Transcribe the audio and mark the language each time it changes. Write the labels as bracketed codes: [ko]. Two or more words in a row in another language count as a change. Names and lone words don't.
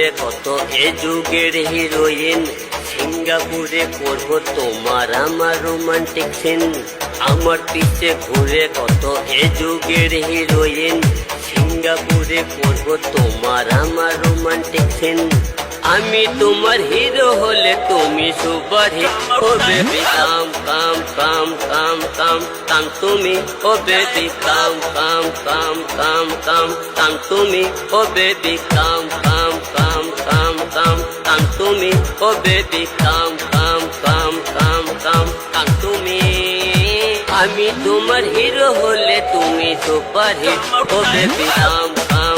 [bn] কত এ যুগের হিরোইন, সিঙ্গাপুরে করবো তোমার আমার [en] romantic scene. [bn] আমার পিছে ঘুরে কত এ যুগের হিরোইন, সিঙ্গাপুরে করবো তোমার আমার [en] romantic scene. [bn] আমি তোমার হিরো হলে তুমি [en] super hit, o baby come come come come come come [bn] তুমি, [en] o baby come come come come come come [bn] তুমি, [en] o baby come come come come come come [bn] তুমি, [en] o baby come come come come come come [bn] তুমি। আমি তোমার হিরো হলে তুমি [en] super hit, o baby come